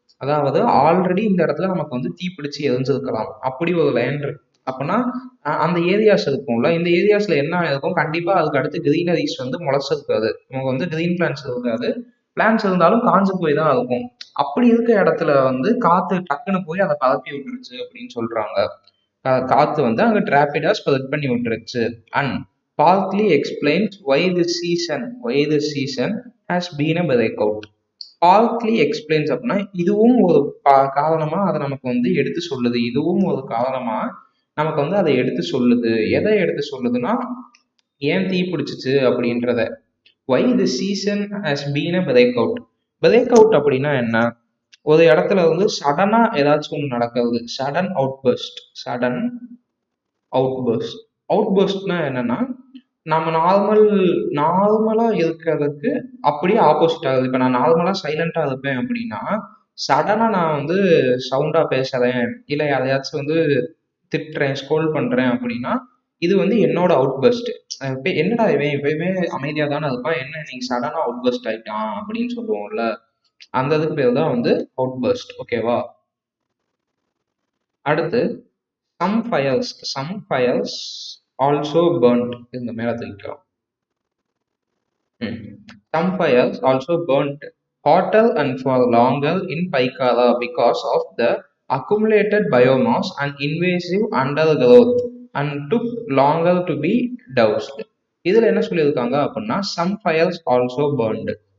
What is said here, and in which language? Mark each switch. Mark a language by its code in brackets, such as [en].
[ta] அதாவது ஆல்ரெடி இந்த இடத்துல நமக்கு வந்து தீப்பிடிச்சு எரிஞ்சிருக்கலாம், அப்படி ஒரு லைன் இருக்கு அப்படின்னா அந்த ஏரியாஸ் இருக்கும்ல, இந்த ஏரியாஸ்ல என்ன இருக்கும், கண்டிப்பா அதுக்கு அடுத்து கிரீனரிஸ் வந்து முளைச்சிருக்காது, நமக்கு வந்து கிரீன் பிளான்ஸ் இருக்காது. பிளான்ஸ் இருந்தாலும் காஞ்சு போய் தான் இருக்கும். அப்படி இருக்க இடத்துல வந்து காத்து டக்குன்னு போய் அதை பரப்பி விட்டுருச்சு அப்படின்னு சொல்றாங்க. காத்து வந்து அங்க டிராபிடா ஸ்ப்ரெட் பண்ணி விட்டுருச்சு. [en] And partly explains why the season has been a breakout. partly explains [ta] அப்படின்னா இதுவும் ஒரு காரணமா அதை நமக்கு வந்து எடுத்து சொல்லுது. இதுவும் ஒரு காரணமா நமக்கு வந்து அதை எடுத்து சொல்லுது. எதை எடுத்து சொல்லுதுன்னா ஏன் தீ பிடிச்சிச்சு அப்படின்றத. [en] why the season has been a breakout. [ta] breakout அப்படின்னா என்ன, ஒரு இடத்துல வந்து சடனா ஏதாச்சும் ஒன்று நடக்கிறது, சடன் அவுட்பர்ஸ்ட். Sudden outburst. அவுட்பர்ஸ்ட்னா என்னன்னா நம்ம நார்மலா இருக்கிறதுக்கு அப்படியே ஆப்போசிட் ஆகுது. இப்ப நான் நார்மலா சைலண்டா இருப்பேன் அப்படின்னா சடனா நான் வந்து சவுண்டா பேசுறேன், இல்ல யாரையாச்சும் வந்து திட்டுறேன், ஸ்கோல் பண்றேன் அப்படின்னா இது வந்து என்னோட அவுட்பர்ஸ்ட். என்னடா இவன் எப்பயுமே அமைதியா தானே இருப்பான், என்ன இன்னைக்கு சடனா அவுட்பர்ஸ்ட் ஆயிட்டான் அப்படின்னு சொல்லுவோம்ல, அந்த இதுக்கு பேர் தான் வந்து அவுட்பர்ஸ்ட். ஓகேவா. அடுத்து [en] some fires also burnt. [ta] இந்த மேல தூக்கலாம். [en] Some fires also burnt hotter and for longer in Paikara because of the accumulated biomass and invasive undergrowth and took longer to be doused. [ta] இதுல என்ன சொல்லியிருக்காங்க அப்படின்னா [en] some fires also burned.